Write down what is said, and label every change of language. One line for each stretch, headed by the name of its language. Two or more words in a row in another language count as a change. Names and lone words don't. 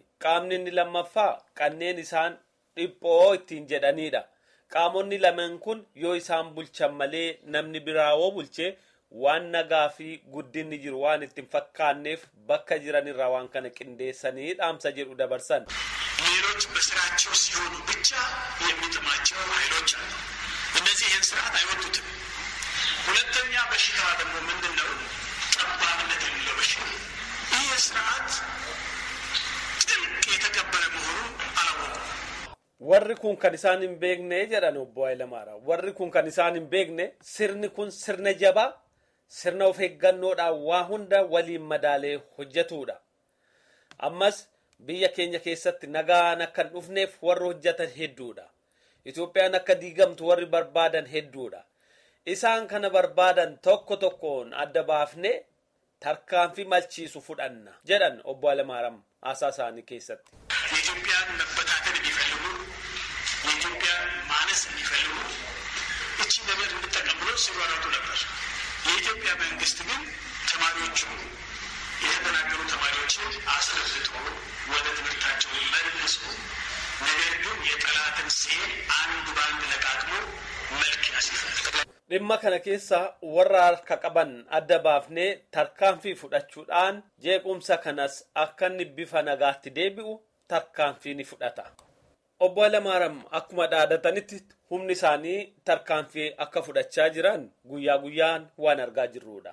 Oromo: Qaamni inni lammaffaa kanneen isaan dhiphoo ittiin jedhanidha. Qaamonni lameen kun yoo isaan bulchan malee namni biraa yoo bulche waan nagaa fi guddinni jiru waan ittiin fakkaanneef bakka jiranirraa waan kana qindeessanii dhaamsa jedhu dabarsan.
Amharic: ሌሎች በስራቸው ሲሆኑ ብቻ የሚጥማቸው ኃይሎች አሉ። እነዚህ ይህን ስርዓት አይወዱትም። ሁለተኛ በሽታ ደግሞ ምንድን ነው? ጠባብነት የሚለው በሽታ። ይህ ስርዓት ጥልቅ የተከበረ መሆኑን አላወቁም።
Oromo: Warri kun kan isaan hin beekne jedhan Obbo Hayilamaariyaam. Warri kun kan isaan hin beekne sirni kun sirna jabaa sirna of eeggannoodhaan waa hunda waliin madaalee hojjetudha. Ammas biyya keenya keessatti nagaan akka hin dhufneef warri hojjetan hedduudha. Itoophiyaan akka diigamtu warri barbaadan hedduudha. Isaan kana barbaadan tokko tokkoon adda baafne tarkaanfii malchiisu fudhanna jedhan Obbo Hayilamaariyaam haasaa isaanii keessatti.
Amharic: የኢትዮጵያን መበታተን የሚፈልጉ የኢትዮጵያን ማነስ የሚፈልጉ እቺ ነገር እንድጠቀም ብሎ ሲሯሯጡ ነበር። የኢትዮጵያ መንግስት ግን ተማሪዎቹ የተደናገሩ ተማሪዎችን አስረዝቶ ወደ ትምህርታቸው መልሶ ነገር ግን የጠላትን ሴል አንድ ባንድ ለቃቅሞ መልክ ያስይዛል።
Oromo: Dhimma kana keessa warra harka qaban adda baafnee tarkaanfii fudhachuudhaan jeequmsa kanas akka inni bifa nagaatti deebi'u tarkaanfii ni fudhata. Obbo Hayilamaariyaam akkuma dhaadatanitti humni isaanii tarkaanfii akka fudhachaa jiran guyyaa guyyaan waan argaa jirrudha.